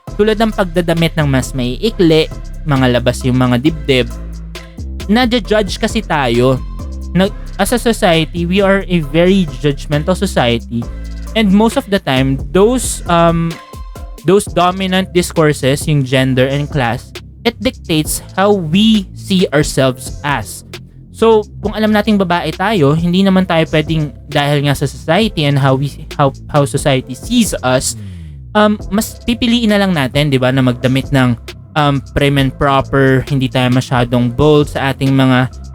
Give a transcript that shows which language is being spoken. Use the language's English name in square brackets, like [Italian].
[Filipino] Tulad ng pagdadamit ng mas maiikli, mga labas yung mga dibdib. Na-judge kasi tayo. [English] As a society, we are a very judgmental society. And most of the time, those dominant discourses, [Filipino] yung [English] gender and class, it dictates how we see ourselves as. [Filipino] So, kung alam nating babae tayo, hindi naman tayo pwedeng, dahil nga sa society [English] and how society sees us, [Filipino] mas pipiliin na lang natin, 'di ba, na magdamit ng prim and proper, hindi tayo masyadong bold sa ating mga